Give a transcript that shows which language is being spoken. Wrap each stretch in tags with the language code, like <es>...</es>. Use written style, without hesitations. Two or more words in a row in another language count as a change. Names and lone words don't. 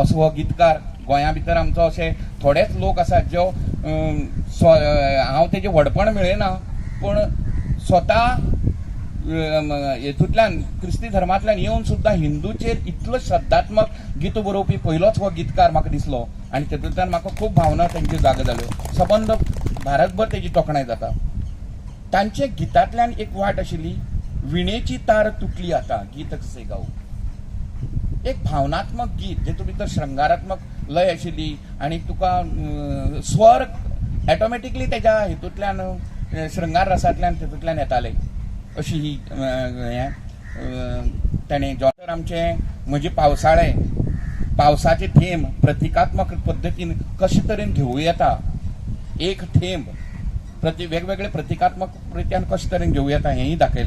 <kok>असो हो गीतकार गोंया भितर आमचो अशे थोडेच लोक आसात जो हांव तेजें व्हडपण मेळयना, पूण स्वता हेतूंतल्यान क्रिस्ती धर्मांतल्यान येवन सुद्दां हिंदूचेर इतलो श्रद्धात्मक गीत बरोवपी पयलोच हो गीतकार म्हाका दिसलो आणि तेतूंतल्यान म्हाका खूब भावना तेंच्यो जाग जाल्यो. सबंद भारतभर तेजी तोखणाय जाता. तांचे गितांतल्यान एक वाट आशिल्ली,</kok> <mr>विणेची तार तुटली आता गीत कसे गाऊ.</mr> <kok>एक भावनात्मक गीत जेतूं भितर श्रृंगारात्मक लय आशिल्ली आणि तुका स्वर ऑटोमॅटिकली तेज्या हितूंतल्यान श्रृंगार रसांतल्यान तेतूंतल्यान येताले अशी ही ताणें जॉतर आमचे म्हजे पावसाळे, पावसाचे थेंब प्रतिकात्मक पद्दतीन कशे तरेन घेवूं येता, एक थेंब वेगवेगळे प्रतिकात्मक रित्यान कशे तरेन घेवूं येता हेंय दाखयलें.</kok>